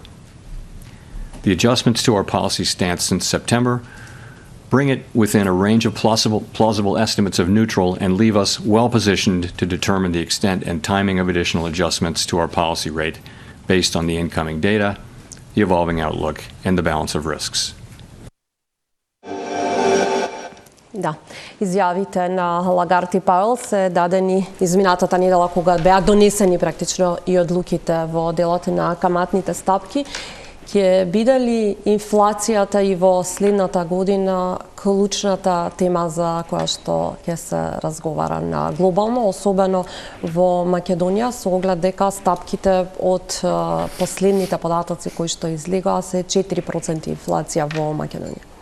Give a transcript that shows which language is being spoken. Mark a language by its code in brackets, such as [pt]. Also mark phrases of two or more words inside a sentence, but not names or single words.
[en] The adjustments to our policy stance since September bring it within a range of plausible estimates of neutral and leave us well positioned to determine the extent and timing of additional adjustments to our policy rate based on the incoming data, the evolving outlook, and the balance of risks. [mk] Да, изјавите на Лагард и Пауел се дадени изминатата недела кога беа донесени практично и одлуките во делот на каматните стапки. Ќе биде ли инфлацијата и во следната година клучната тема за која што ќе се разговара на глобално, особено во Македонија, со оглед дека стапките од последните податоци кои што излегоа се 4% инфлација во Македонија?